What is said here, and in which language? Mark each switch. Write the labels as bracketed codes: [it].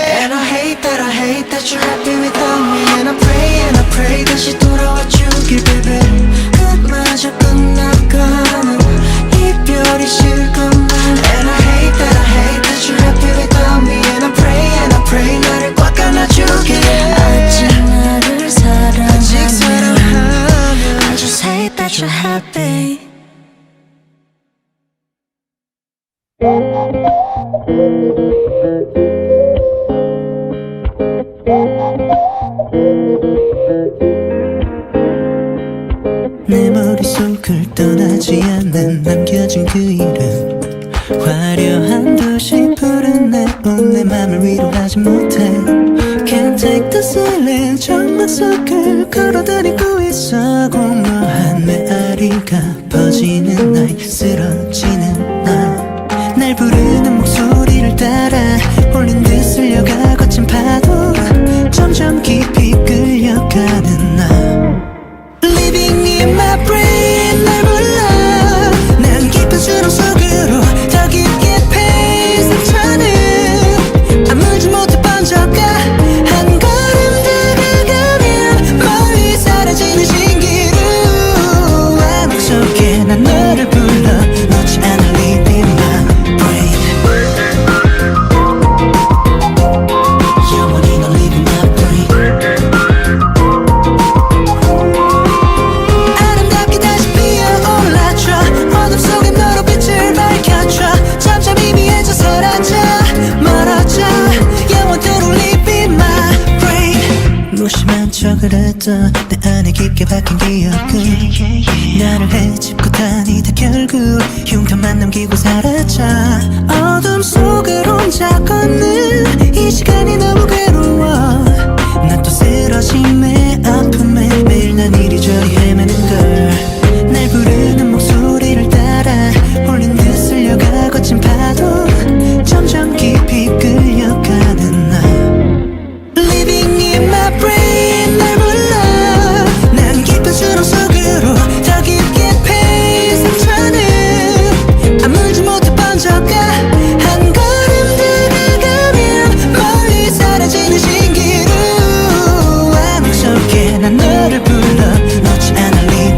[en] And I hate that you're happy without me. And I pray [ko] 다시 돌아와 주길 [en] baby. [ko] 끝마저 끝나가는 이별이 싫건 난. [en] And I hate that you're happy without me. And I pray [ko] 나를 꽉 안아주길. 아직 나를 사랑하면 [en] I just hate that you're happy. [ko] 내 머릿속을 떠나지 않는 남겨진 그 이름. 화려한 도시 푸른 내온 내 맘을 위로하지 못해. [en] Can't take the silence. [ko] 정막 속을 걸어다니고 있어. 공허한 메아리가 퍼지는 날 쓰러지는 날. 날 부르는 목소리를 따라 홀린 듯 쓸려가 거친 파도. 점점 깊이 끌려가는 나. [en] Living in my brain [ko] 날 불러. 난 깊은 수렁 속으로 더 깊게 패인 상처는 아물지 못해 번져가. 한 걸음 다가가면 멀리 사라지는 신기루. 암흑 속에 난 너를 불러 놓지 않을 [en] Live in my brain. [ko] 영원히 널 [en] live in my brain. [ko] 아름답게 다시 피어올라줘. 어둠 속에 너로 빛을 밝혀줘. 점점 희미해져 사라져 멀어져. 영원토록 [en] live in my brain. [ko] 무심한 척을 했던 내 안에 깊게 박힌 기억은 나를 헤집고 다니다 결국 흉터만 남기고 사라져. 어둠 속을 혼자 걷는 이 시간이 너무 괴로워. 난 또 쓰러짐에 아픔에 매일 난 이리저리 헤매는 걸. 날 부르는 목소리를 따라 홀린 듯 쓸려가 거친 파도. 점점 깊이 끌려가는 나. [en] Living in my brain [ko] 날 불러. 난 깊은 수렁 속으로 더 깊게 패인 상처는 아물지 못해 번져가. 한 걸음 다가가면 멀리 사라지는 신기루. 암흑 속에 난 너를 불러 놓지 않을